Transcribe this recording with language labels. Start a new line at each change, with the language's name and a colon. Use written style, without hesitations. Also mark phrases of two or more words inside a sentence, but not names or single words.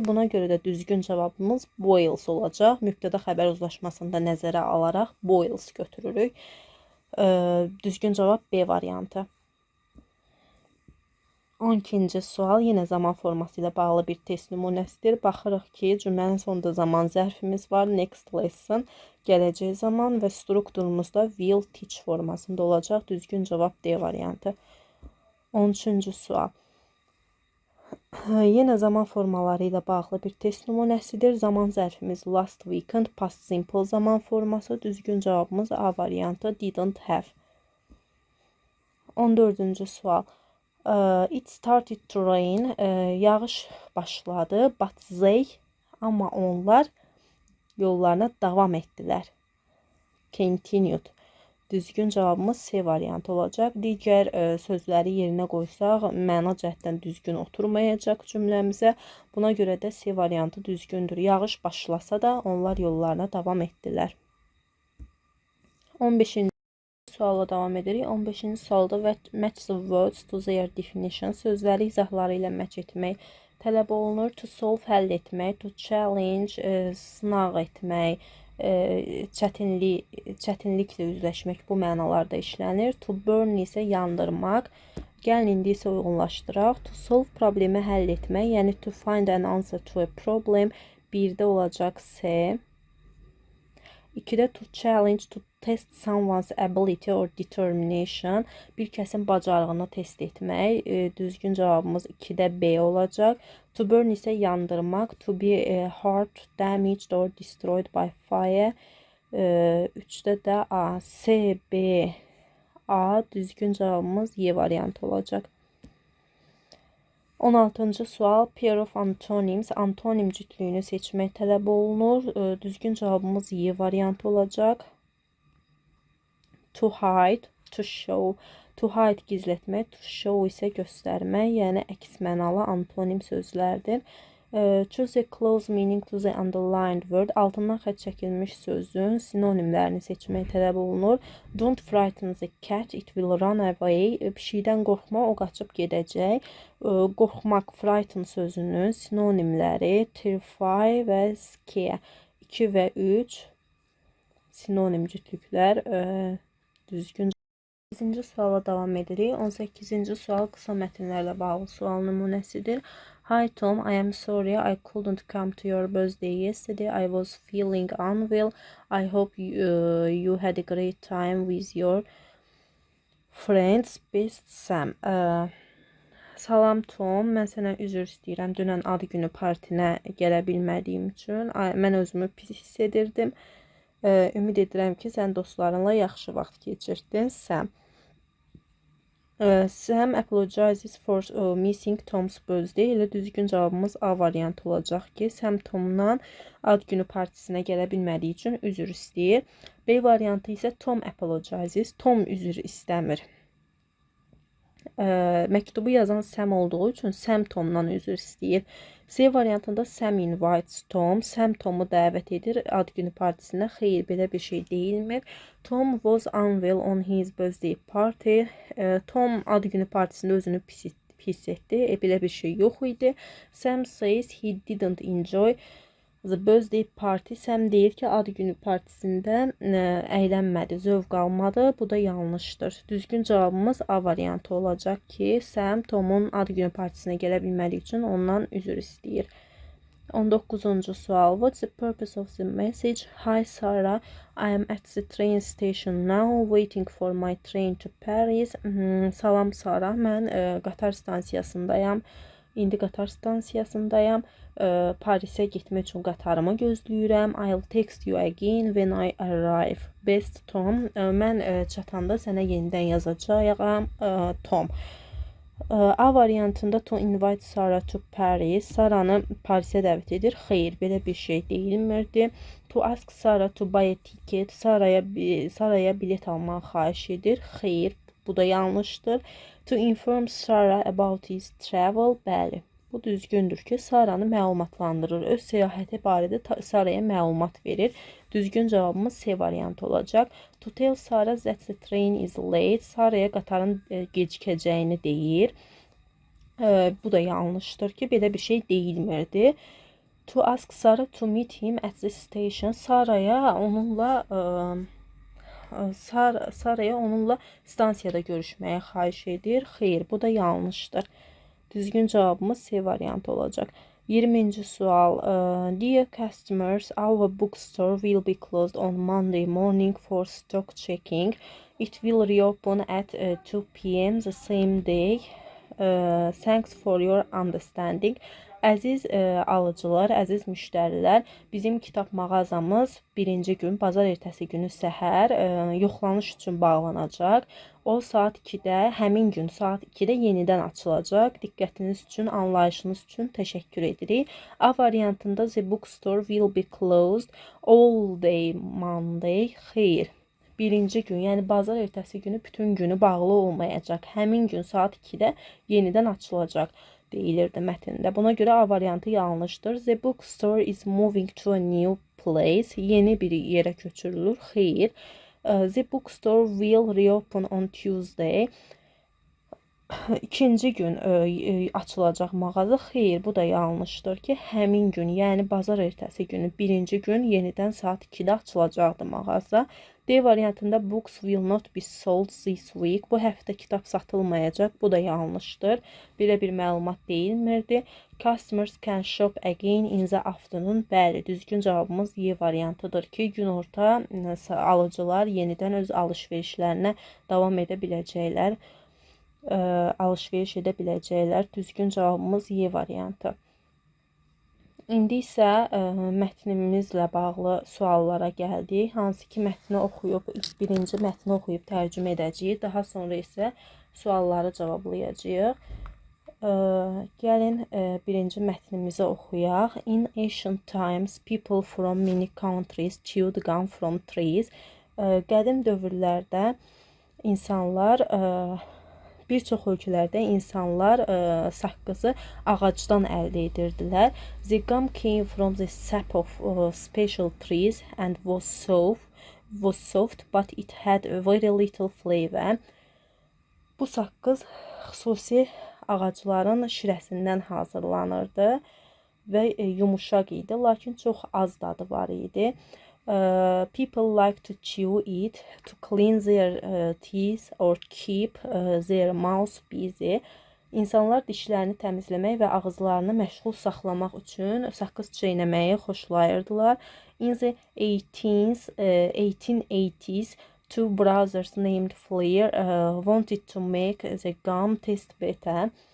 Azerbaijani: Buna görə də düzgün cavabımız boils olacaq. Mübtəda xəbər uzlaşmasında nəzərə alaraq boils götürürük. Düzgün cavab B variantı. 12-ci sual yenə zaman forması ilə bağlı bir test nümunəsidir. Baxırıq ki, cümlənin sonunda zaman zərfimiz var.
English: Next lesson,
Azerbaijani: gələcək zaman və strukturumuzda
English: will teach
Azerbaijani: formasında olacaq. Düzgün cavab D variantı. 13-cü sual. Yenə zaman formaları ilə bağlı bir test nümunəsidir. Zaman zərfimiz
English: last weekend, past simple
Azerbaijani: zaman forması. Düzgün cavabımız A variantı,
English: didn't have.
Azerbaijani: 14-cü sual.
English: It started to rain.
Azerbaijani: Yağış başladı.
English: But they,
Azerbaijani: amma onlar yollarına davam etdilər.
English: Continued.
Azerbaijani: Düzgün cavabımız C variantı olacaq. Digər sözləri yerinə qoysaq, məna cəhətdən düzgün oturmayacaq cümləmizə. Buna görə də C variantı düzgündür. Yağış başlasa da onlar yollarına davam etdilər. 15-ci suala davam edirik. 15-ci sualda
English: match the words to their definition.
Azerbaijani: Sözləri izahları ilə match etmək tələb olunur.
English: To solve,
Azerbaijani: həll etmək.
English: To challenge,
Azerbaijani: sınaq etmək. Çətinliklə üzləşmək bu mənalarda işlənir.
English: To burn
Azerbaijani: isə yandırmaq. Gəlin indi isə uyğunlaşdıraq.
English: To solve
Azerbaijani: problemi həll etmək, yəni
English: to find an answer to a problem.
Azerbaijani: 1-də olacaq C.
English: 2-də to challenge, to test someone's ability or determination.
Azerbaijani: Bir kəsin bacarığını test etmək. Düzgün cavabımız 2-də B olacaq.
English: To burn
Azerbaijani: isə yandırmaq.
English: To be hurt, damaged or destroyed by fire.
Azerbaijani: 3-də də A. C, B, A. Düzgün cavabımız Y variantı olacaq. 16-cı sual.
English: Pair of antonyms.
Azerbaijani: Antonim cütlüyünü seçmək tələb olunur. Düzgün cavabımız Y variantı olacaq.
English: To hide, to show. To hide
Azerbaijani: gizlətmək,
English: to show
Azerbaijani: isə göstərmək, yəni əks mənalı antonim sözlərdir.
English: Choose a close meaning to the underlined word.
Azerbaijani: Altından xətt çəkilmiş sözün sinonimlərini seçmək tələb olunur.
English: Don't frighten the cat, it will run away.
Azerbaijani: Pişikdən qorxma, o qaçıb gedəcək. Qorxmaq, frighten sözünün sinonimləri terrify və scare. 2 və 3 sinonim cütlüklər. Düzgün. 18-ci suala davam edirik. 18-ci sual qısa mətnlərlə bağlı sual nümunəsidir.
English: Hi Tom, I am sorry I couldn't come to your birthday yesterday. I was feeling unwell. I hope you had a great time with your friends. Best Sam.
Azerbaijani: Salam Tom, mən sənə üzr istəyirəm. Dünən ad günü partinə gələ bilmədiyim üçün. Mən özümü pis hiss edirdim. Ümid edirəm ki, sən dostlarınla yaxşı vaxt keçirdin.
English: Sam apologizes for missing Tom's birthday.
Azerbaijani: Elə düzgün cavabımız A variantı olacaq ki, Sam Tomdan ad günü partisinə gələ bilmədiyi üçün üzr istəyir. B variantı isə
English: Tom apologizes.
Azerbaijani: Tom üzr istəmir. Məktubu yazan Sam olduğu üçün Sam Tomdan üzr istəyir. C variantında
English: Sam invites Tom.
Azerbaijani: Sam Tomu dəvət edir ad günü partisinə. Xeyr, belə bir şey deyilmir.
English: Tom was unwell on his birthday party.
Azerbaijani: Tom ad günü partisində özünü pis etdi. Belə bir şey yox idi.
English: Sam says he didn't enjoy the birthday party.
Azerbaijani: Sam deyir ki, ad günü partisində əylənmədi, zövq almadı. Bu da yanlışdır. Düzgün cavabımız A variantı olacaq ki, Sam Tomun ad günü partisinə gələ bilmədiyi üçün ondan üzr istəyir. 19-cu sual.
English: What's the purpose of the message? Hi Sarah, I am at the train station now, waiting for my train to Paris.
Azerbaijani: Salam Sarah, mən qatar stansiyasındayam. İndi qatar stansiyasındayam. Parisə getmək üçün qatarımı gözləyirəm.
English: I'll text you again when I arrive. Best Tom.
Azerbaijani: Mən çatanda sənə yenidən yazacağam.
English: Tom.
Azerbaijani: A variantında
English: to invite Sarah to Paris.
Azerbaijani: Sarah'nı Paris'e dəvət edir. Xeyr, belə bir şey deyilmirdi.
English: To ask Sarah to buy a ticket.
Azerbaijani: Sarah'ya bilet almağı xahiş edir. Xeyr, bu da yanlışdır.
English: To inform Sarah about his travel.
Azerbaijani: Bəli, bu düzgündür ki, Sarah'nı məlumatlandırır. Öz səyahəti barədə Sarah'ya məlumat verir. Düzgün cavabımız C variantı olacaq.
English: To tell Sarah that the train is late.
Azerbaijani: Sarah'ya qatarın gecikəcəyini deyir. Bu da yanlışdır ki, belə bir şey deyilmirdi.
English: To ask Sarah to meet him at the station.
Azerbaijani: Sarah'ya onunla stansiyada görüşməyə xahiş edir. Xeyr, bu da yanlışdır. Düzgün cavabımız C variantı olacaq. 20-ci sual.
English: Dear customers, our bookstore will be closed on Monday morning for stock checking. It will reopen at 2 p.m. the same day. Thanks for your understanding.
Azerbaijani: Əziz alıcılar, əziz müştərilər, bizim kitab mağazamız birinci gün, bazar ertəsi günü səhər yoxlanış üçün bağlanacaq. O saat 2-də, həmin gün saat 2-də yenidən açılacaq. Diqqətiniz üçün, anlayışınız üçün təşəkkür edirik. A variantında
English: The bookstore will be closed all day Monday.
Azerbaijani: Xeyr. Birinci gün, yəni bazar ertəsi günü bütün günü bağlı olmayacaq. Həmin gün saat 2-də yenidən açılacaq deyilirdi mətndə. Buna görə A variantı yanlışdır.
English: The bookstore is moving to a new place.
Azerbaijani: Yeni bir yerə köçürülür. Xeyr.
English: The bookstore will reopen on Tuesday.
Azerbaijani: İkinci gün açılacaq mağaza. Xeyr, bu da yanlışdır ki, həmin gün, yəni bazar ertəsi günü birinci gün yenidən saat 2-də açılacaqdı mağaza. D variantında
English: books will not be sold this week.
Azerbaijani: Bu həftə kitab satılmayacaq. Bu da yanlışdır. Belə bir məlumat deyilmirdi.
English: Customers can shop again in the afternoon.
Azerbaijani: Bəli, düzgün cavabımız Y variantıdır ki, günorta alıcılar yenidən öz alış-verişlərinə davam edə biləcəklər. Alış-veriş edə biləcəklər. Düzgün cavabımız Y variantı. İndi isə mətnimizlə bağlı suallara gəldik. Hansı ki mətni oxuyub, birinci mətni oxuyub tərcümə edəcəyik. Daha sonra isə sualları cavablayacağıq. Gəlin birinci mətnimizi oxuyaq.
English: In ancient times, people from many countries chewed gum from trees.
Azerbaijani: Qədim dövrlərdə insanlar bir çox ölkələrdə insanlar saqqızı ağacdan əldə edirdilər.
English: The gum came from the sap of special trees and was soft, but it had very little flavor.
Azerbaijani: Bu saqqız xüsusi ağacların şirəsindən hazırlanırdı və yumuşaq idi, lakin çox az dadı var idi.
English: People like to chew it to clean their teeth or keep their mouths busy.
Azerbaijani: İnsanlar dişlərini təmizləmək və ağızlarını məşğul saxlamaq üçün saqqız çeynəməyi xoşlayırdılar.
English: In the 1880s, two brothers named Flair wanted to make the gum taste better.